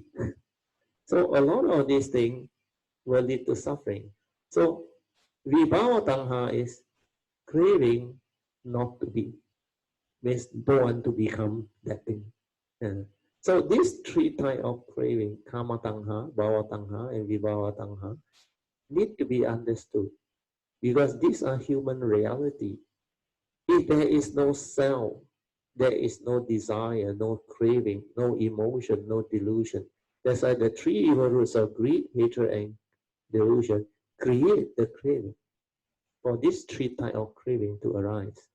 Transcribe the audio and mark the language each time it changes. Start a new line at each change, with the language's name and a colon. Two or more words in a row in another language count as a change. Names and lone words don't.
English: So a lot of these things will lead to suffering. So
Pali: vibhava tanha
English: is craving not to be, means don't want to become that thing. Yeah. So these three types of craving,
Pali: kama tanha, bhava tanha, and vibhava tanha,
English: need to be understood because these are human reality. If there is no self, there is no desire, no craving, no emotion, no delusion. That's why the three evil roots of greed, hatred, and delusion create the craving for these three types of craving to arise.